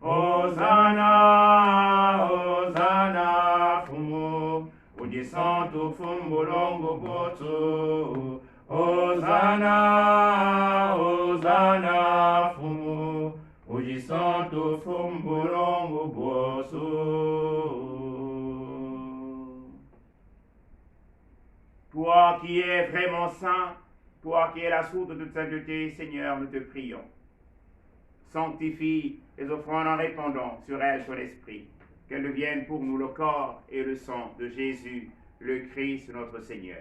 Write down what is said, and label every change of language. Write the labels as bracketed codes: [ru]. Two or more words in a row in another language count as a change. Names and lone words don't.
[kg] Hosanna, Hosanna fumu, Udi santo fumbolongo botu, Hosanna, Hosanna fumu, Udi santo fumbolongo botu. [fr] Toi qui es vraiment saint, toi qui es la source de toute sainteté, Seigneur, nous te prions. Sanctifie les offrandes en répandant sur elles ton esprit, qu'elles deviennent pour nous le corps et le sang de Jésus, le Christ notre Seigneur.